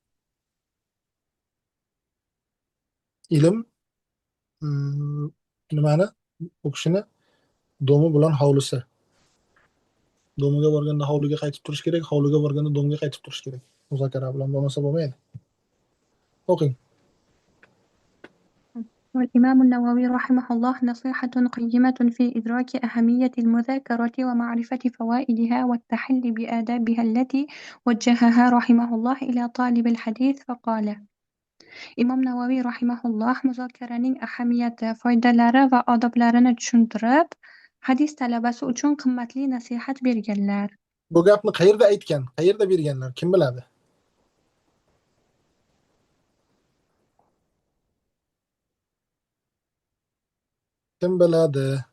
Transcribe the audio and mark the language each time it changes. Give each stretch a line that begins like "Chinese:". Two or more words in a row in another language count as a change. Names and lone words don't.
Uzbek: Ilm nimani? U kishini domi bilan hovlisi. Domiga borganda hovliga qaytib turish kerak, hovliga borganda domga qaytib turish kerak. Muzokara bilan bo'lmasa bo'lmaydi. O'qing.
Arabic: والإمام النووي رحمه الله نصيحة قيمة في إدراك أهمية المذاكرة ومعرفة فوائدها والتحلي بآدابها التي وجهها رحمه الله إلى طالب الحديث فقال إمام نووي رحمه الله
Uzbek: muzokaraning ahamiyati, foydalari va odoblarini tushuntirib, hadis talabasi uchun qimmatli nasihat berganlar. Bu gapni qayerda aytgan, qayerda berganlar, kim biladi? Kim biladi?